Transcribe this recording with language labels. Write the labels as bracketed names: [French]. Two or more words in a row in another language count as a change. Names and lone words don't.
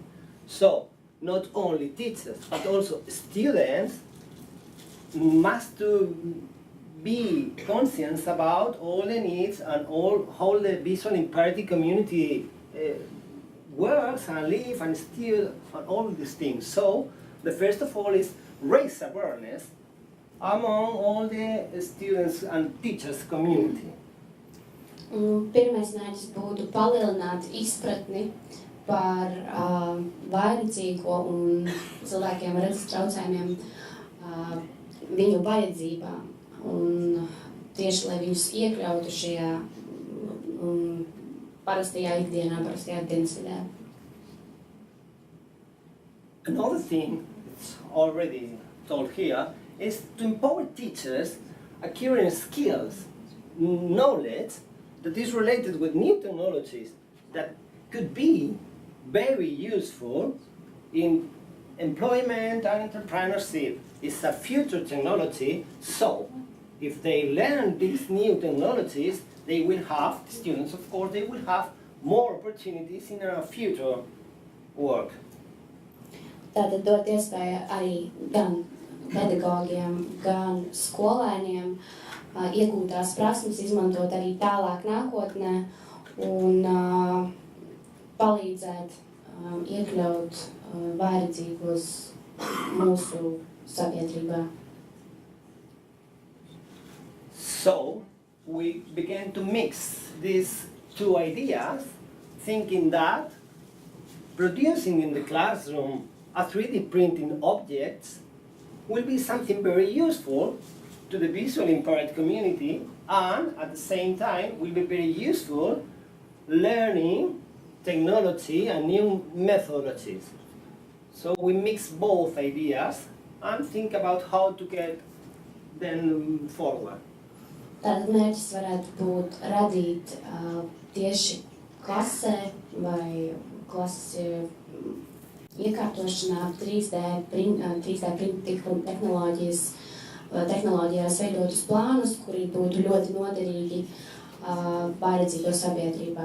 [English] So, not only teachers, but also students must to be conscious about all the needs and how the visually impaired community works and live and still and all these things. So the first of all is raise awareness among all the students and teachers community. [Latvian] Pirmais mērķis būtu palielināt izpratni par vājredzīgo un cilvēkiem ar redzes traucējumiem viņu vajadzībām. Un tieši, lai viņus iekļautu šajā parastajā ikdienā, parastajā dienas vidē. [English] Another thing, it's already told here, is to empower teachers acquiring skills, knowledge that is related with new technologies that could be very useful in employment and entrepreneurship. It's a future technology, so if they learn these new technologies, they will have, the students of course, they will have more opportunities in their future work. [Latvian] Tātad dot iespēju arī gan pedagogiem, gan skolēniem iegūtās prasmes izmantot arī tālāk nākotnē un palīdzēt iekļaut vājredzīgos mūsu sabiedrībā. [English] So we began to mix these 2 ideas, thinking that producing in the classroom a 3D printing objects will be something very useful to the visually impaired community, and at the same time will be very useful learning technology and new methodologies. So we mix both ideas and think about how to get them forward. [Latvian] Tātad mērķis varētu būt radīt tieši klasē vai klases iekārtošanā [English] 3D printing [Latvian] tehnoloģijās veidotus plānus, kuri būtu ļoti noderīgi vājredzīgo sabiedrībā.